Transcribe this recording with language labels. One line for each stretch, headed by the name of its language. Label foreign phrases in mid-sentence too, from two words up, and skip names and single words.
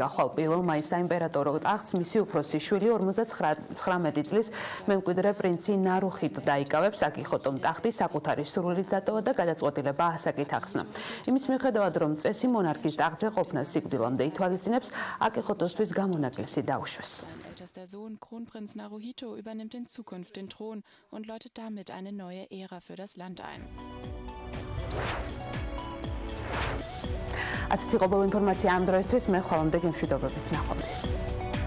Georgian: ხვალ 1 მაისს საიმპერატორო ტახტს მისი უფროსი შვილი 59 წლის მემკვიდრე პრინცი ნარუჰიტო დაიკავებს. აკიხოტომ ტახტი საკუთარი სურვილით დატოვა და გადაწყვეტილება ასაკით ახსნა. იმის მიუხედავად, რომ წესი მონარქის ტახტზე ყოფნა სიკვდილამდე ითვალისწინებს, აკიხოტოსთვის გამონაკლისი დაუშვეს.
German: Der Sohn Kronprinz Naruhito übernimmt in Zukunft den Thron und läutet damit eine neue Ära für das Land ein.
Georgian: ასეთი ყოველ ინფორმაცია ამ დროისთვის მე ხვალამდე გემშვიდობებით ნახვამდის.